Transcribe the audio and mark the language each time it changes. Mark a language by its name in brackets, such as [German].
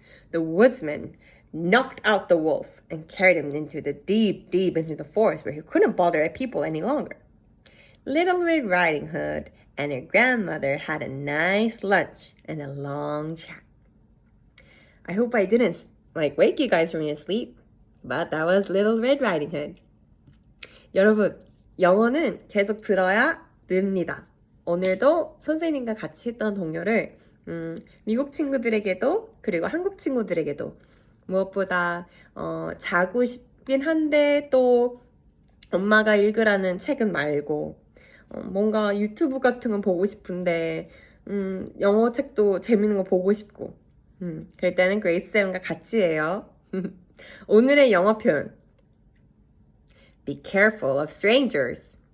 [English] The woodsman knocked out the wolf and carried him into the deep into the forest where he couldn't bother people any longer. Little Red Riding Hood and her grandmother had a nice lunch and a long chat. I hope I didn't wake you guys from your sleep, but that was Little Red Riding Hood. [Korean] 여러분, 영어는 계속 들어야 늡니다. 오늘도 선생님과 같이 했던 동요를 미국 친구들에게도 그리고 한국 친구들에게도 무엇보다 자고 싶긴 한데 또 엄마가 읽으라는 책은 말고 뭔가 유튜브 같은 건 보고 싶은데 영어 책도 재밌는 거 보고 싶고 그럴 때는 그레이스 쌤과 같이 해요. 오늘의 영어 표현. [English] Be careful of strangers.